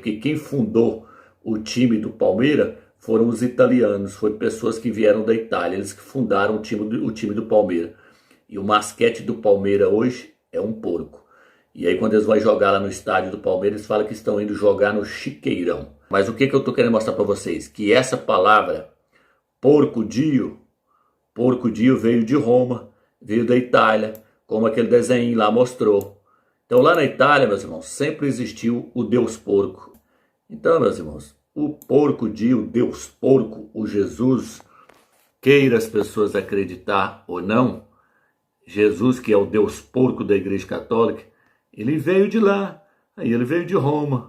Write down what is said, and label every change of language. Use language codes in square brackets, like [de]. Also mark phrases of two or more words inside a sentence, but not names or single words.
[pt] Porque quem fundou o time do Palmeiras foram os italianos, foram pessoas que vieram da Itália, eles que fundaram o time do Palmeiras. E o masquete do Palmeiras hoje é um porco. E aí quando eles vão jogar lá no estádio do Palmeiras, eles falam que estão indo jogar no Chiqueirão. Mas o que eu estou querendo mostrar para vocês? Que essa palavra, porco-dio. Porco-dio veio de Roma, veio da Itália, como aquele desenho lá mostrou. Então lá na Itália, meus irmãos, sempre existiu o Deus porco. Então, meus irmãos, o porco-dio, o Deus porco, o Jesus, queira as pessoas acreditar ou não, Jesus, que é o Deus porco da Igreja Católica, ele veio de lá, aí ele veio de Roma.